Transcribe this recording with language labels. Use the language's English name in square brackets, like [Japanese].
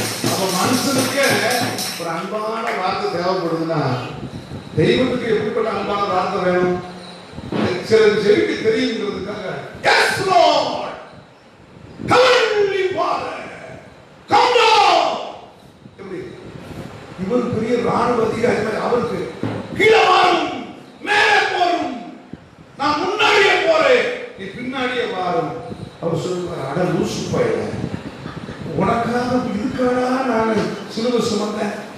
[Tamil] அப்ப மனுஷனுக்கு ஒரு அன்பான வார்த்தை தேவைப்படுதுன்னா தெய்வத்துக்கு எப்படிப்பட்ட அன்பான வார்த்தை வேணும்? சில செவிக்கு தெரியுங்கிறதுக்காக [English] Yes Lord, Heavenly Father, come down. [Tamil] எப்படி இவர் பெரிய ராணுவ அதிகாரி, அவருக்கு கீழே வாரும், மேலே போரும், நான் முன்னாடியே போறேன், நீ பின்னாடியே வாரும். அவர் சொல்லுவார், அட லூசு பையல, உனக்காக இதுக்காடா நான் சிலுவை சுமந்தேன்.